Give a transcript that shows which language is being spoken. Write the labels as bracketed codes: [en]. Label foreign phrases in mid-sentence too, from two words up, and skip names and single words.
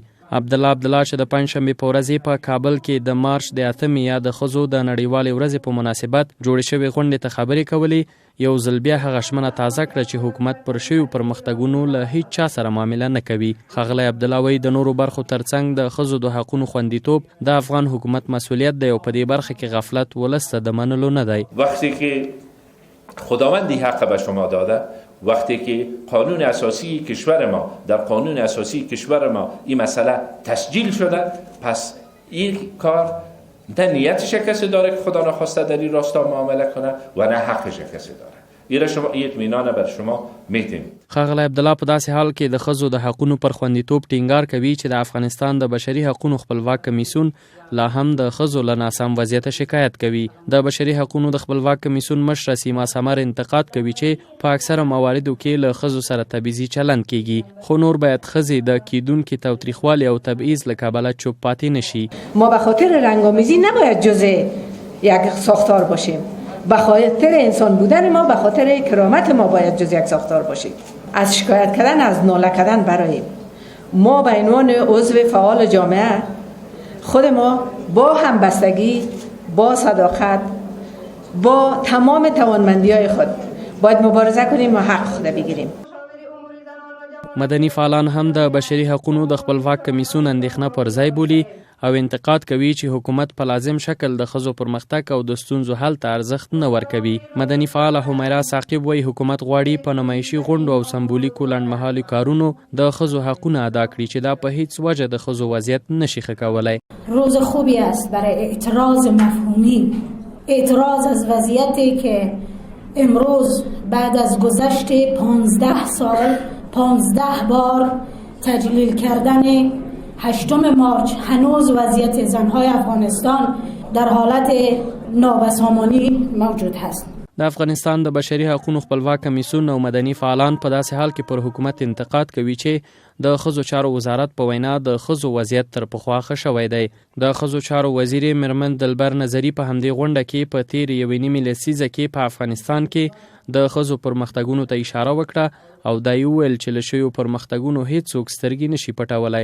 [ps] عبدالله چې د پنجشنبې په ورځ په کابل کې د مارچ د 8 یا د ښځو د نړیوالې ورځې په مناسبت جوړې شوې غونډې ته خبرې کولې، یو ځل بیا هغه ژمنه تازه کړه چې حکومت پر شویو پرمختګونو له هیڅ چا سره معامله نه کوي. ښاغلی عبدالله وایي د نورو برخو ترڅنګ د ښځو د حقونو خوندیتوب د افغان حکومت مسئولیت دی او په دې برخه کې غفلت ولس ته د منلو نه دی. [fa] وقتی که خداوند حق به شما داده، وقتی که قانون اساسی کشور ما در قانون اساسی کشور ما این مسئله تسجیل شده، پس این کار نه نیتش کسی داره که خدا نخواسته در این راستا معامله کنه و نه حقش کسی داره. ایره شما اطمینان بر شما میتیم. [ps] ښاغلی عبدالله په داسې حال کې د ښځو د حقونو پر خوندیتوب ټینګار کوي چې د افغانستان د بشري حقونو خپلواک کمیسیون لا هم د ښځو له ناسم وضعیته شکایت کوي. د بشري حقونو د خپلواک کمیسیون مشره سیما سمر انتقاد کوي چې په اکثره مواردو کې له ښځو سره تبعیضي چلند کیږي، خو نور باید ښځې د کیدونکي تاوتریخوالي او تبعیض له کبله چوپ پاتې نشي. [fa] ما به خاطر رنگامیزی نباید جزء یک ساختار باشیم، به خاطر انسان بودن ما، به خاطر کرامت ما باید جز یک ساختار باشیم. از شکایت کردن، از ناله کردن براییم. ما به عنوان عضو فعال جامعه خود ما با همبستگی، با صداقت، با تمام توانمندی‌های خود باید مبارزه کنیم و حق خود بگیریم. [ps] مدني فعالان هم د بشري حقونو د خپلواک کمیسیون اندېښنه پر ځای بولي او انتقاد کوي چې حکومت په لازم شکل د ښځو پرمختګ او د ستونزو حل ته ارزښت نه ورکوي. مدني فعاله حمیرا ثاقب وایي حکومت غواړي په نمایشي غونډو او سمبولیکو لنډمهالو کارونو د ښځو حقونه ادا کړي چې دا په هیڅ وجه د ښځو وضعیت نشي ښه کولی. [fa] روز خوبی است برای اعتراض مفهومی، اعتراض از وضعیتی که امروز بعد از گذشت 15 سال 15 بار تجلیل کردن 8 مارچ هنوز وضعیت زنهای افغانستان در حالت نابسامانی موجود هست. [ps] د افغانستان د بشري حقوقو خپلواک کمیسیون او مدني فعالان په داسې حال کې پر حکومت انتقاد کوي چې د ښځو چارو وزارت په وینا د ښځو وضعیت تر پخوا ښه شوی دی. د ښځو چارو وزیر میرمن دلبر نظري په همدې غونډه کې په تیر 1.5 لسیزه کې په افغانستان کې د ښځو پرمختګونو ته اشاره وکړه او دا ویل چې له شویو پرمختګونو هیڅوک سترګې نشي پټولی.